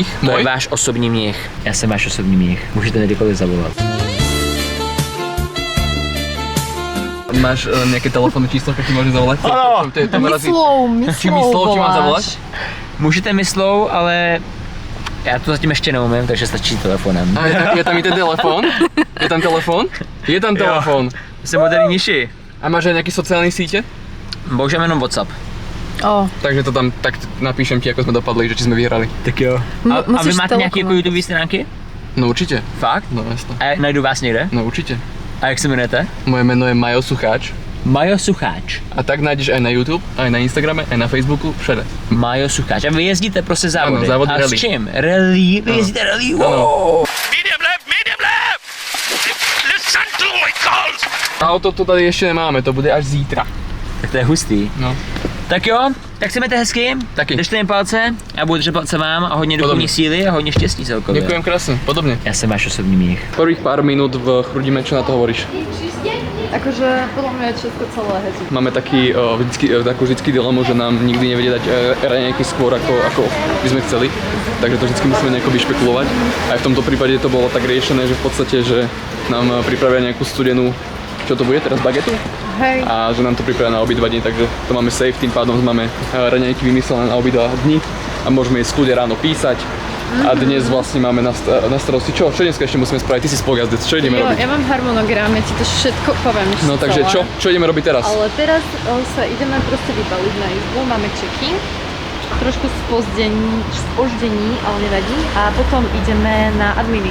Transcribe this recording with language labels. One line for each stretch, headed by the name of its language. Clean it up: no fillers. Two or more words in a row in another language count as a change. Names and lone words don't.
Czech: To je váš osobní mních. Já jsem váš osobní mních. Můžete kdykoliv zavolat.
Slovak: Máš nejaké telefónne číslo, keď ti môžem zavolať? Áno! Myslou ti mám zavolať?
Czech: Můžete myslou, ale já to zatím ještě neumím, takže stačí telefonem. A je tam i ten telefon? Je tam telefon? Je tam telefon. Jsem modernější.
Slovak: A máš aj nejaké sociálne síte?
Czech: Bohužel jenom WhatsApp.
Slovak: Takže to tam tak napíšem ti, ako sme dopadli, že či sme vyhrali.
Czech: Tak jo. A vy máte nějaké jako YouTube stránky?
Slovak: No určite.
Czech: Fakt?
Slovak: No jasno.
Czech: A najdu vás někde?
Slovak: No určite.
Czech: A jak se jmenujete?
Slovak: Moje meno je Majo Sucháč. Majo Sucháč. A tak nájdeš aj na YouTube, aj na Instagrame, aj na Facebooku, všade. Majo Sucháč.
Czech: A vy jezdíte prostě závody? Ano, závody a rally. s čím? Rally? Vy jezdíte rally? Wow.
English: Medium left! Listen to my calls!
Slovak: Auto to tady ešte nemáme, to bude až zítra.
Czech: Tak to je hustý. No. Tak jo, tak se mějte hezky, Taky. držte mi palce, já budu držet palce vám a hodně Podobně. duchovní síly a hodně štěstí celkově.
Slovak: Ďakujem krásne, podobne.
Czech: Já jsem váš osobní mních.
Slovak: Prvých pár minút v Chrudime, čo na to hovoríš? Akože podľa mňa je všetko celé hezky. Máme takú vždycky dilemu, že nám nikdy nevedia dať raňajky skôr ako by sme chceli, takže to vždycky musíme nejako vyšpekulovať. Aj v tomto prípade to bolo tak riešené, že v podstate, že nám pripravia nejakú studenú, čo to bude teraz, bagetu? Hej. A že nám to pripravia na obidva dni, takže to máme safe, tým pádom máme raňajky vymyslené na obidva dni a môžeme ísť kľudne ráno písať. A dnes vlastne máme na starosti čo? Čo dneska ešte musíme spraviť? Ty si spolujazdec, čo ideme robiť? Ja mám harmonogram, ja ti to všetko poviem. No takže čo ideme robiť teraz? Ale teraz sa ideme proste vybaliť na izbu, máme check-in, trošku spoždení, ale nevadí, a potom ideme na adminy.